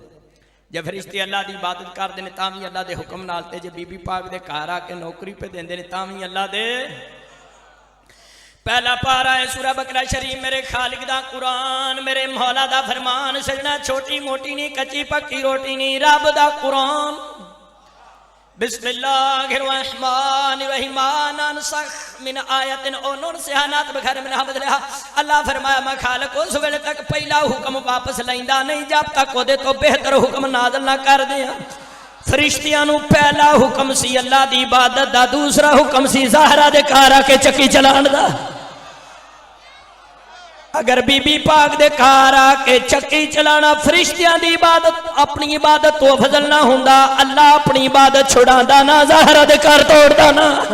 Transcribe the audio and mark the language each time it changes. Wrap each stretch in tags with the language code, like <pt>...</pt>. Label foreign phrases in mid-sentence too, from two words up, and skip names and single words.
<pa>جے فرشتے</pa> <ur>اللہ کی عبادت کرتے ہیں</ur> <pa>تاں بھی اللہ کے حکم نال، تے جے بی بی پاک دے گھر آکے نوکری پے دیندے نیں تاں بھی اللہ دے. پہلا پارہ ہے سورہ بقرہ شریف، میرے خالق دا قرآن، میرے مولا دا فرمان. سجنا چھوٹی موٹی نہیں، کچی پکی روٹی نہیں، رب دا قرآن.</pa> <ar>بسم الله الرحمن الرحيم ننسخ من آية أو ننسها نأت بخير منها بدلها.</ar> <pa>اللہ فرمایا میں خالق اس ویلے تک پہلا حکم واپس لیندا نہیں جب تک اوہدے تو بہتر حکم نازل نہ کر دیاں. فرشتیاں نوں پہلا حکم سی اللہ دی عبادت دا، دوسرا حکم سی زہرا دے گھر آکے چکی چلان دا. اگر بی بی پاک دے گھر آکے چکی چلانا فرشتیاں دی عبادت اپنی عبادت تو افضل نہ ہندا، اللہ اپنی عبادت چھڑاندا نہ، زہرا دے گھر توڑدا نہ.</pa>